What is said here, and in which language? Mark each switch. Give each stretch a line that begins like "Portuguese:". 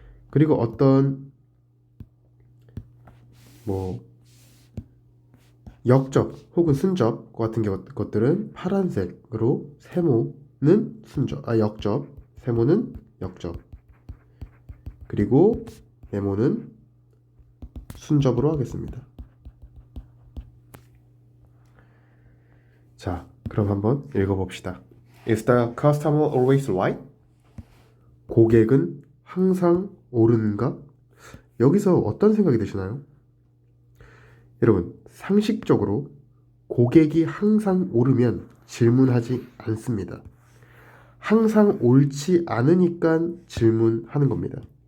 Korean: 그리고 어떤 역접 혹은 순접 같은 것들은 파란색으로, 세모는 역접, 세모는 역접, 그리고 네모는 순접으로 하겠습니다. 자, 그럼 한번 읽어봅시다.
English: Is the customer always right?
Korean: 고객은 항상 옳은가? 여기서 어떤 생각이 드시나요? 여러분, 상식적으로 고객이 항상 옳으면 질문하지 않습니다. 항상 옳지 않으니까 질문하는 겁니다.